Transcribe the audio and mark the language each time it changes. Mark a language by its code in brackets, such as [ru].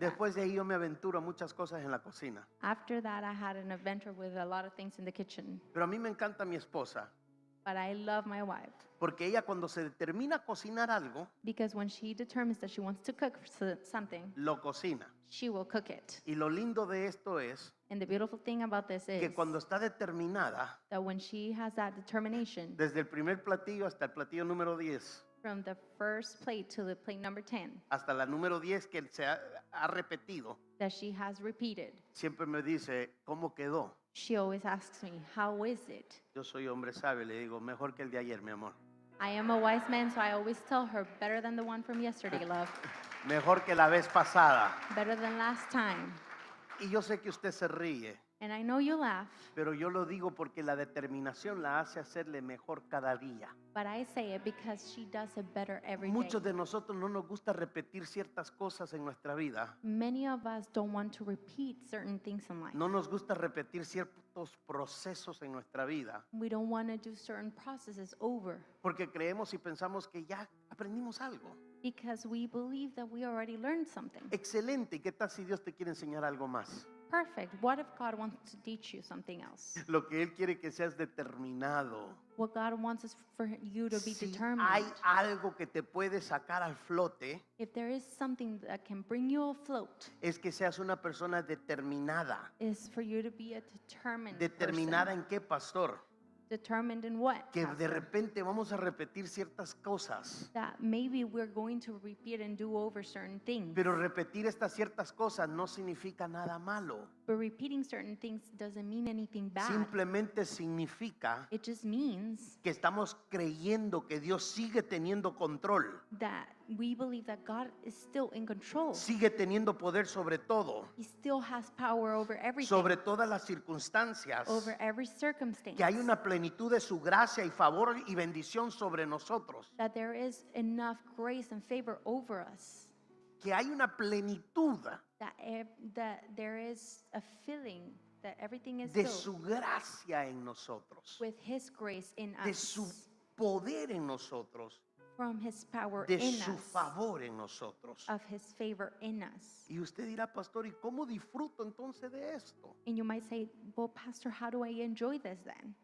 [es] Después de ahí yo me aventuro a muchas cosas en la cocina. [en] After that, I had an adventure with a lot of things in the kitchen. [es] Pero a mí me encanta mi esposa, [en] But I love my wife [es] porque ella cuando se determina a cocinar algo, [en] because when she determines that she wants to cook something, [es] lo cocina. [en] she will cook it. [es] Y lo lindo de esto es [en] And the beautiful thing about this is [es] que cuando está determinada, [en] that when she has that determination, [es] desde el primer platillo hasta el platillo número 10, [en] from the first plate to the plate number 10, [es] hasta la número 10 que se ha repetido, [en] that she has repeated, [es] siempre me dice, ¿cómo quedó? [en] she always asks me, how is it? [es] Yo soy hombre sabio, le digo, mejor que el de ayer, mi amor. [en] I am a wise man, so I always tell her, better than the one from yesterday, love. [es] Mejor que la vez pasada. [en] Better than last time. [es] Y yo sé que usted se ríe, [en] And I know you laugh, [es] pero yo lo digo porque la determinación la hace hacerle mejor cada día. [en] but I say it because she does it better every day. [es] Muchos de nosotros no nos gusta repetir ciertas cosas en nuestra vida. [en] Many of us don't want to repeat certain things in life. [es] No nos gusta repetir ciertos procesos en nuestra vida. [en] We don't want to do certain processes over [es] Porque creemos y pensamos que ya aprendimos algo. [en] because we believe that we already learned something. [es] Excelente. ¿Y qué tal si Dios te quiere enseñar algo más? [en] Perfect. What if God wants to teach you something else? [es] Lo que Él quiere que seas determinado. [en] What God wants is for you to be [es] Si [en] determined. [es] hay algo que te puede sacar al flote, [en] If there is something that can bring you afloat, [es] es que seas una persona determinada. [en] is for you to be a determined [es] ¿Determinada [en] person. [es] en qué, pastor? [en] Determined in what? [es] Que de [en] Pastor? [es] repente vamos a repetir ciertas cosas. [en] That maybe we're going to repeat and do over certain things. [es] Pero repetir estas ciertas cosas no significa nada malo. [en] But repeating certain things doesn't mean anything bad. [es] Simplemente significa [en] It just means [es] que estamos creyendo que Dios sigue teniendo control, [en] that we believe that God is still in control. [es] sigue teniendo poder sobre todo, [en] He still has power over everything, [es] sobre todas las circunstancias, [en] over every circumstance. [es] que hay una plenitud de su gracia y favor y bendición sobre nosotros, [en] That there is enough grace and favor over us. [es] que hay una plenitud [en] That there is a feeling that everything is [es] de [en] filled [es] su gracia en nosotros, [en] with His grace in [es] de [en] us, [es] su poder en nosotros, [en] from His power [es] de [en] in [es] su [en] us, [es] favor en nosotros. [en] of His favor in us. [es] Y usted dirá, pastor, ¿y cómo disfruto entonces de esto? [en] And you might say, well, Pastor, how do I enjoy this then?